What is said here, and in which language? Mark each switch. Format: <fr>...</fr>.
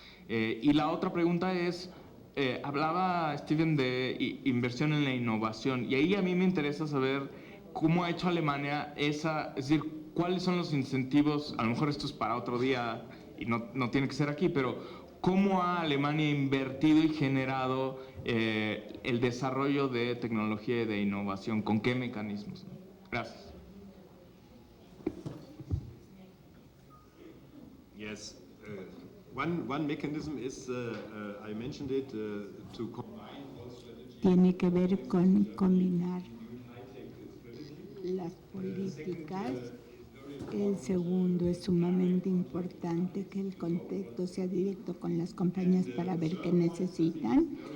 <es>Y la otra pregunta es, hablaba Steven de inversión en la innovación, y ahí a mí me interesa saber cómo ha hecho Alemania es decir, cuáles son los incentivos, a lo mejor esto es para otro día y no tiene que ser aquí, pero cómo ha Alemania invertido y generado el desarrollo de tecnología y de innovación, con qué mecanismos. Gracias.</es> <en>Yes, one mechanism is, I mentioned it, to combine all strategies.</en> <es>Tiene que ver con combinar las políticas. El segundo es sumamente importante, que el contacto sea directo con las compañías para ver qué necesitan.</es>